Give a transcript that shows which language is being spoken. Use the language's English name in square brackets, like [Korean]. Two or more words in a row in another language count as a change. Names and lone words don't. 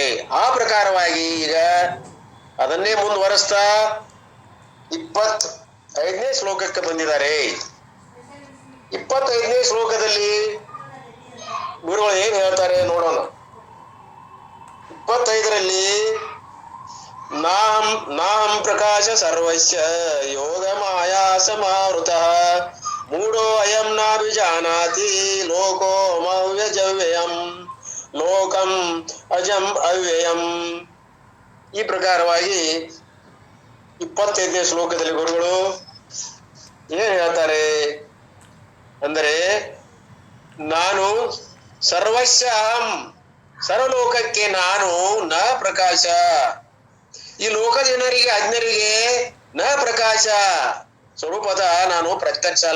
[Kannada] ಆ ಪ್ರಕಾರವಾಗಿ ಈಗ ಅದನ್ನೇ ಮುಂದುವರೆಸ್ತಾ 25ನೇ ಶ್ಲೋಕಕ್ಕೆ ಬಂದಿದ್ದಾರೆ. 25ನೇ ಶ್ಲೋಕದಲ್ಲಿ ಗುರುಗಳು ಏನ್ ಹೇಳ್ತಾರೆ ನೋಡೋಣ. [Sanskrit] 25ರಲ್ಲಿ ನಾಹಂ ಪ್ರಕಾಶ ಸರ್ವಸ್ಯ ಯೋಗ ಮಾಯಾ ಸಮಾವೃತಃ ಮೂಢೋ ಅಯಂ ನಾಭಿಜಾನಾತಿ ಲೋಕೋ ಮವ್ಯಜವ್ಯಯಂ ಲೋಕಂ ಅಜಂ ಅವ್ಯಯಂ. [Kannada] ಈ ಪ್ರಕಾರವಾಗಿ 25ನೇ ಶ್ಲೋಕದಲ್ಲಿ ಗುರುಗಳು ಏನ್ ಹೇಳ್ತಾರೆ ಅಂದರೆ, ನಾನು [Sanskrit] ಸರ್ವಸ್ಯ ಅಹಂ, [Kannada] ಸರ್ವಲೋಕಕ್ಕೆ ನಾನು [Sanskrit] ನ ಪ್ರಕಾಶ, [Kannada] ಈ ಲೋಕ ಜನರಿಗೆ ಅಜ್ಞರಿಗೆ [Sanskrit] ನ ಪ್ರಕಾಶ, [Kannada] ಸ್ವರೂಪತಃ ನಾನು ಪ್ರತ್ಯಕ್ಷ ಅಲ್ಲ.